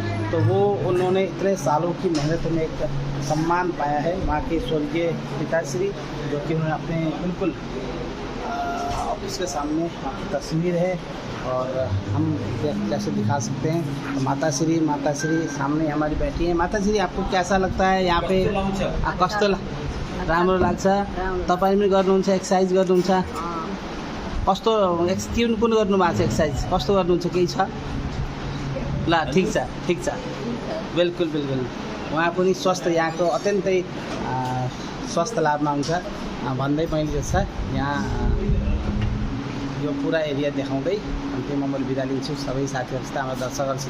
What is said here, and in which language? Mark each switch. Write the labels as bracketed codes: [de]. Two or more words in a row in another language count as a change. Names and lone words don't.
[hi] तो वो उन्होंने इतने सालों की मेहनत में एक सम्मान पाया है माँ के स्वर्गीय पिताश्री, जो कि उन्होंने अपने बिल्कुल ऑफिस के सामने तस्वीर है और हम कैसे दिखा सकते हैं। तो माता श्री सामने हमारी बैठी है। माता श्री, आपको कैसा लगता है यहाँ पे? [ne] कस्तो राम्रो लाग्छ? तपाईँ पनि गर्नुहुन्छ, एक्सर्साइज गर्नुहुन्छ? कस्तो कुन गर्नु भएको छ एक्सर्साइज? कस्तो गर्नुहुन्छ? केही छ? ल, ठिक छ। बिल्कुल उहाँ पनि स्वास्थ्य यहाँको अत्यन्तै स्वास्थ्य लाभमा हुन्छ भन्दै मैले जस्तो यहाँ यो पुरा एरिया देखाउँदै अन्तिममा मैले बिदा लिन्छु सबै साथीहरूसित हाम्रो दर्शकहरूसित।